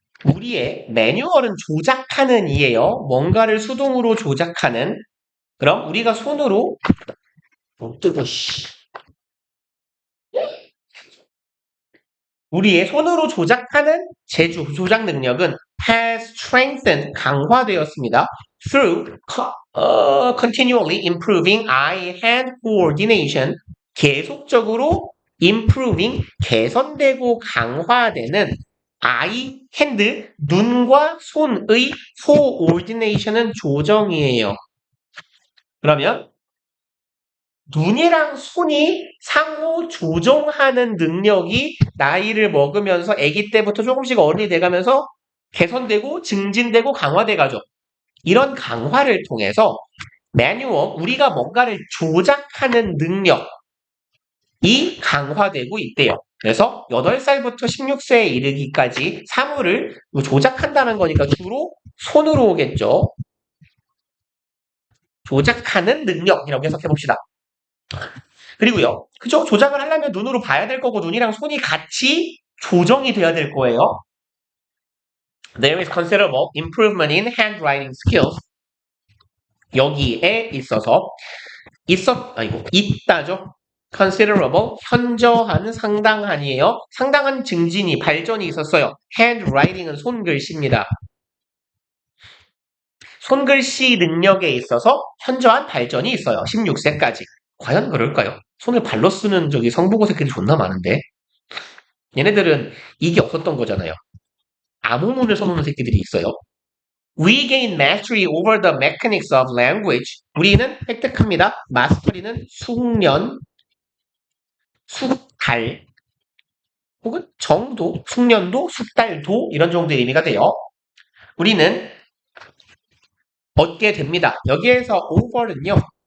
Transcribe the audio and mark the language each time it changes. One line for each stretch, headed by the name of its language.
Korean: 우리의 매뉴얼은 조작하는 이에요. 뭔가를 수동으로 조작하는. 그럼 우리가 손으로 못 뜨고 씨. 우리의 손으로 조작하는 조작 능력은
English: has strengthened
Korean: 강화되었습니다.
English: through continually improving eye-hand coordination
Korean: 계속적으로
English: improving
Korean: 개선되고 강화되는
English: eye, hand
Korean: 눈과 손의
English: coordination
Korean: 은 조정이에요. 그러면 눈이랑 손이 상호 조종하는 능력이 나이를 먹으면서 아기 때부터 조금씩 어른이 돼가면서 개선되고 증진되고 강화돼 가죠. 이런 강화를 통해서 매뉴얼, 우리가 뭔가를 조작하는 능력이 강화되고 있대요. 그래서 8살부터 16세에 이르기까지 사물을 조작한다는 거니까 주로 손으로 오겠죠. 조작하는 능력이라고 해석해 봅시다. 그리고요. 그죠? 조작을 하려면 눈으로 봐야 될 거고 눈이랑 손이 같이 조정이 돼야 될 거예요.
English: There is considerable improvement in handwriting skills.
Korean: 여기에 있어서 있다죠.
English: considerable
Korean: 현저한 상당한이에요. 상당한 증진이 발전이 있었어요.
English: handwriting
Korean: 은 손글씨입니다. 손글씨 능력에 있어서 현저한 발전이 있어요. 16세까지. 과연 그럴까요? 손을 발로 쓰는 저기 성보고 새끼들이 존나 많은데. 얘네들은 이게 없었던 거잖아요. 암호문을 써놓는 새끼들이 있어요.
English: We gain mastery over the mechanics of language.
Korean: 우리는 획득합니다. 마스터리는 숙련, 숙달, 혹은 정도, 숙련도, 숙달도 이런 정도의 의미가 돼요. 우리는 얻게 됩니다. 여기에서
English: over
Korean: 는요.